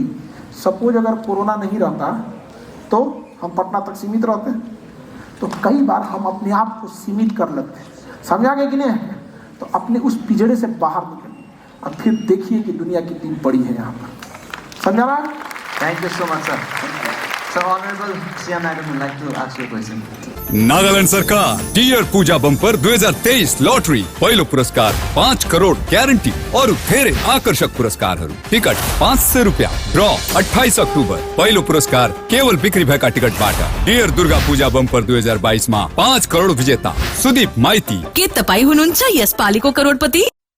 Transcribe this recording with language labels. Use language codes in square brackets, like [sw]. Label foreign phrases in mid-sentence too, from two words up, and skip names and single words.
[hi] सपोज अगर कोरोना नहीं रहता तो हम पटना तक सीमित रहते हैं, तो कई बार हम अपने आप को सीमित कर लेते हैं। समझा गया कि नहीं? तो अपने उस पिंजड़े से बाहर निकलिए और फिर देखिए कि दुनिया कितनी बड़ी है यहाँ पर। समझा रहा है? [en] Thank you so much, sir. So, Honorable CM Madam would like to ask you a question. [ne] नागालैंड सरकार डियर पूजा बम्पर 2023 लॉटरी पहिलो पुरस्कार 5 करोड़ ग्यारेन्टी और धेरै आकर्षक पुरस्कारहरू। टिकट 500 रुपियाँ। ड्र 28 अक्टोबर। पहिलो पुरस्कार केवल बिक्री भएका टिकटबाट। डियर दुर्गा पूजा बम्पर 2022 मा 5 करोड़ विजेता सुदीप माइती। के तपाई हुनुहुन्छ यस पालिको करोडपति?